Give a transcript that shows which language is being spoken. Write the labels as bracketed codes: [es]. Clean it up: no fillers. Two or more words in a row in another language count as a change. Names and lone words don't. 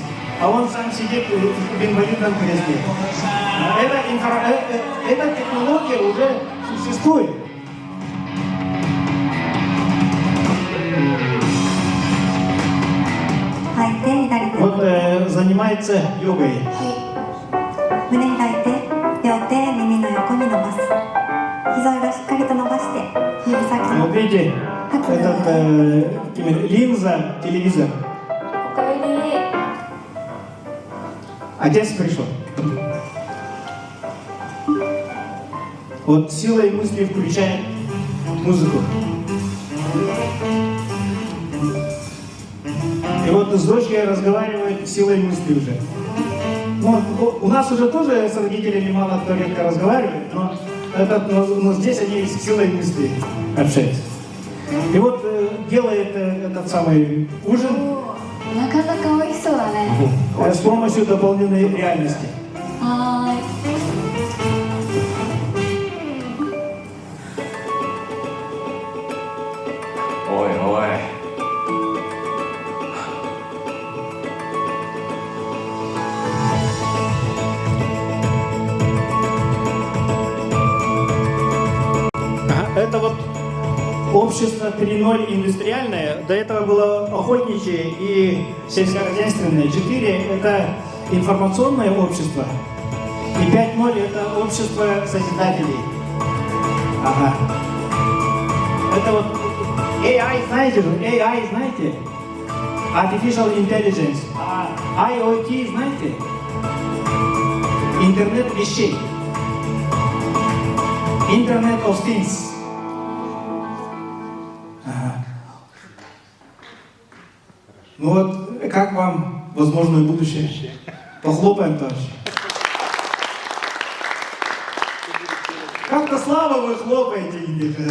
[ru] А он сам сидит в инвалидном кресле. Эта технология уже существует. Вот занимается йогой. [ja] 胸開いて両手耳の横に伸ばす膝をしっかりと伸ばして指先 [ru] Вот [ja] の [ru] видите, этот линза, телевизор. [ja] おかえり。 [ru] Отец пришел. Вот силой мысли включает музыку. И вот с дочкой разговаривает силой мысли уже. Ну, у нас уже тоже с родителями мало кто редко разговаривает, но здесь они с силой мысли общаются. И вот делает этот самый ужин [ja] なかなか美味しそうだね。 [ru] с помощью дополненной реальности. [ja] はーい。おいおい。 [ru] Это вот общество 3.0 индустриальное, до этого было охотничье и сельскохозяйственное. 4 – это информационное общество. И 5.0 – это общество созидателей. Ага. Это вот AI, знаете же? AI, знаете? [en] Artificial Intelligence. [ru] А IoT, знаете? Интернет вещей. [en] Internet of Things. [ru] Ага. Ну вот, как вам возможное будущее? Похлопаем, товарищи. Как-то слабо вы хлопаете, ребята.